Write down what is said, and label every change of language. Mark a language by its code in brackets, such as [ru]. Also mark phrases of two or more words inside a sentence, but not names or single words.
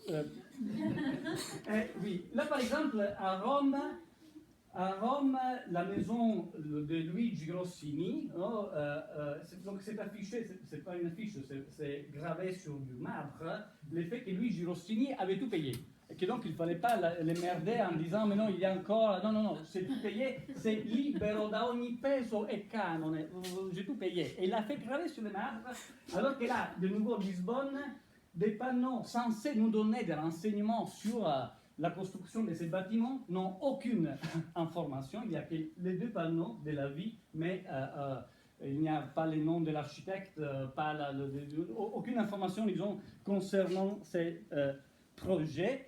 [fr] Oui, là par exemple, à Rome, la maison de Luigi Rossini, donc c'est affiché, c'est pas une affiche, c'est gravé sur du marbre, le fait que Luigi Rossini avait tout payé. Et que donc il ne fallait pas les merder en disant mais non, il y a encore. Non, c'est tout payé, c'est [it] libero da ogni peso e canone, [fr] j'ai tout payé. Et il l'a fait graver sur le marbre, alors que là, de nouveau Lisbonne, des panneaux censés nous donner des renseignements sur la construction de ces bâtiments n'ont aucune information. Il n'y a que les deux panneaux de la vie, mais il n'y a pas les noms de l'architecte, aucune information, disons, concernant ces projets.